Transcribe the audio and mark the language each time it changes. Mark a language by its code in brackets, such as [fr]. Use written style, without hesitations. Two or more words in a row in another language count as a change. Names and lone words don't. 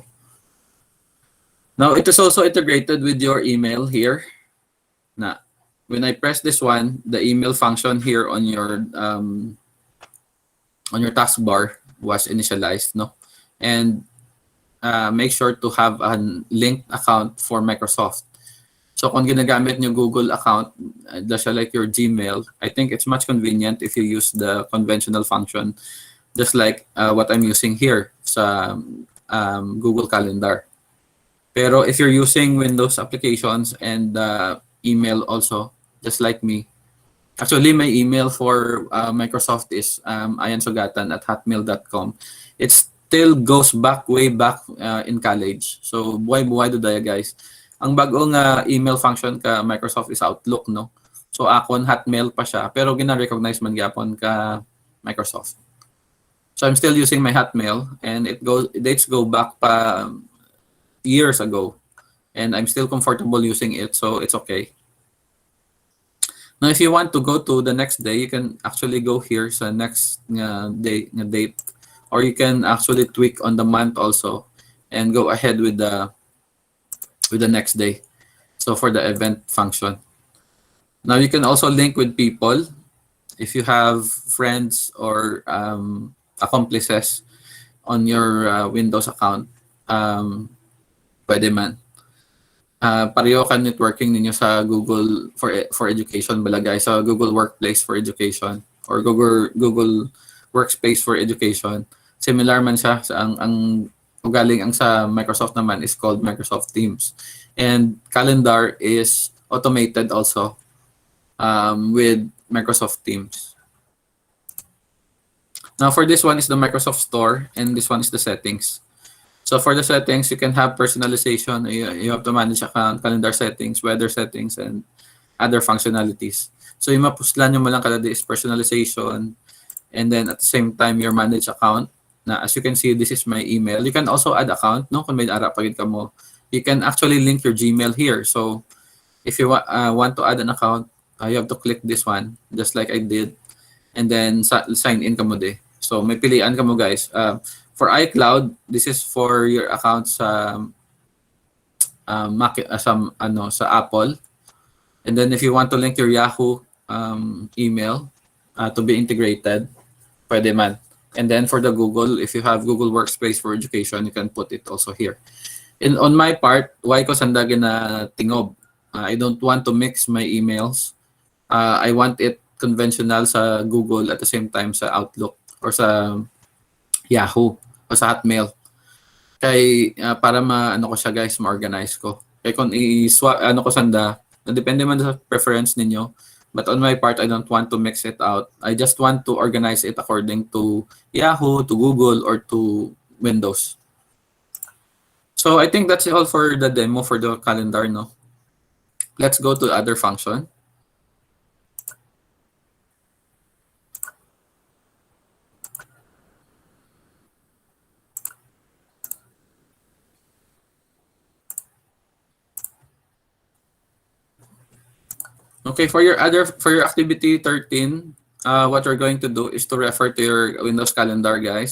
[en] Now it is also integrated with your email here. Now, when I press this one, the email function here on your taskbar was initialized, no? And make sure to have a linked account for Microsoft. So [tl] kung ginagamit nyo [en] Google account, just like your Gmail, I think it's much convenient if you use the conventional function, just like what I'm using here sa Google Calendar. Pero if you're using Windows applications and email also, just like me, actually my email for Microsoft is iansugatan@hotmail.com. It's still goes back way back in college. [hil] So buhay-buhay do daya guys. Ang bagong [en] email function [hil] ka Microsoft is Outlook, no? So akon Hotmail pa siya pero gina-recognize man gyapon ka Microsoft. [en] So I'm still using my Hotmail and dates go back pa years ago and I'm still comfortable using it, so it's okay. Now if you want to go to the next day, you can actually go here sa next date, or you can actually tweak on the month also and go ahead with the next day. So for the event function. Now you can also link with people if you have friends or accomplices on your Windows account. [hil] Pwede man. Pareho ka networking ninyo sa Google for Education bala guys, sa Google Workplace for Education or Google Workspace for Education. Similar man siya sa ang ugaling ang sa Microsoft naman [en] is called [hil] Microsoft Teams. [en] And calendar is automated also with Microsoft Teams. Now for this one is the Microsoft Store and this one is the settings. So for the settings, you can have personalization. You have to manage account, calendar settings, weather settings, and other functionalities. So [hil] yung mapuslan nyo mo lang kada [en] is personalization, and then at the same time, your manage account. Na as you can see, this is my email. You can also add account, no? [hil] Kung may ara pagid ka mo. [en] You can actually link your Gmail here. So if you want to add an account, you have to click this one, just like I did, and then sign in [hil] ka mo de. So may pilian ka mo guys. [en] For iCloud, this is for your account sa sa Apple. And then if you want to link your Yahoo email to be integrated, [hil] pwede man. [en] And then for the Google, if you have Google Workspace for Education, you can put it also here. And on my part, why [hil] ko sanda na tingob? [en] I don't want to mix my emails. I want it conventional sa Google at the same time sa Outlook or sa Yahoo o sa Hotmail. [hil] Kay para ko siya guys, ma-organize ko. Kay kung i-swap ko sanda, depende man sa preference ninyo. [en] But on my part, I don't want to mix it out. I just want to organize it according to Yahoo, to Google, or to Windows. So I think that's all for the demo for the calendar, no? Let's go to other function. Okay, for your activity 13, what we're going to do is to refer to your Windows calendar, guys.